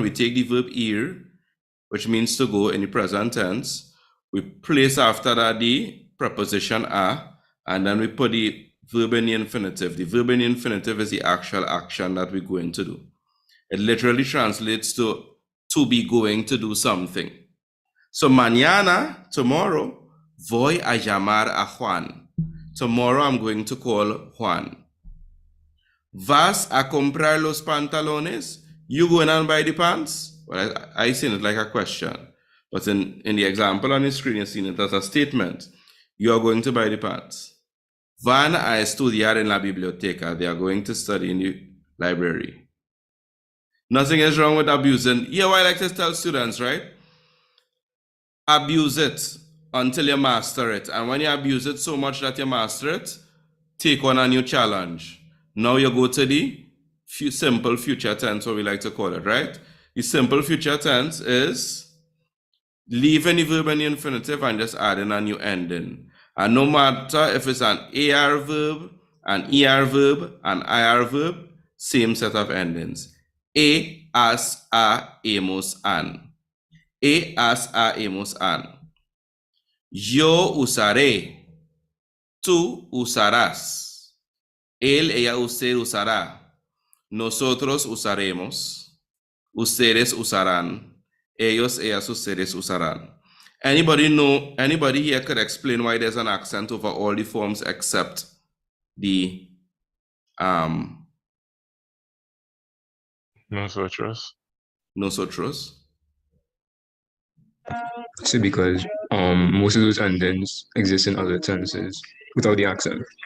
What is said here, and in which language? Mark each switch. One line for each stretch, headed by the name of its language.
English: We take the verb ir, which means to go in the present tense. We place after that the preposition a, and then we put the verb in the infinitive. The verb in the infinitive is the actual action that we're going to do. It literally translates to be going to do something.
Spanish: So mañana, tomorrow, voy a llamar a Juan.
English: Tomorrow I'm going to call Juan.
Spanish: ¿Vas a comprar los pantalones?
English: You going and buy the pants? Well, I seen it like a question. But in the example on the screen, you've seen it as a statement. You are going to buy the pants.
Spanish: Van a estudiar en la biblioteca.
English: They are going to study in the library. Nothing is wrong with abusing. Yeah, what I like to tell students, right? Abuse it until you master it. And when you abuse it so much that you master it, take on a new challenge. Now you go to the simple future tense, what we like to call it, right? The simple future tense is leaving the verb in the infinitive and just adding a new ending. And no matter if it's an AR verb, an ER verb, an IR verb, same set of endings.
Spanish: E, as, a, hemos, an. E, as, a, hemos, an. Yo usaré Tú usarás. Él, ella, usted usará. Nosotros usaremos. Ustedes usarán. Ellos, ellas, ustedes usarán.
English: Anybody here could explain why there's an accent over all the forms except the
Spanish: Nosotros. nosotros?
English: So because most of those endings exist in other tenses without the accent.